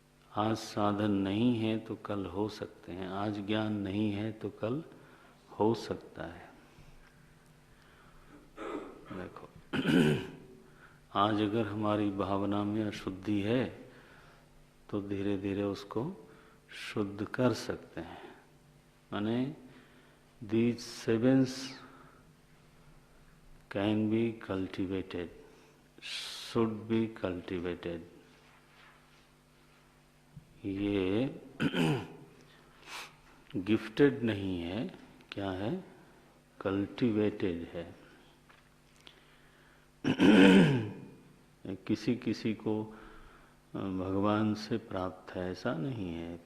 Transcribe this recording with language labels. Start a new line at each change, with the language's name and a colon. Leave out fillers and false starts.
Hindi: आज साधन नहीं है तो कल हो सकते हैं, आज ज्ञान नहीं है तो कल हो सकता है। देखो आज अगर हमारी भावना में अशुद्धि है तो धीरे धीरे उसको शुद्ध कर सकते हैं। माने
English: these sevens can be cultivated, should be cultivated.
Hindi: ये गिफ्टेड नहीं है, क्या है? कल्टिवेटेड है। किसी किसी को भगवान से प्राप्त है ऐसा नहीं है।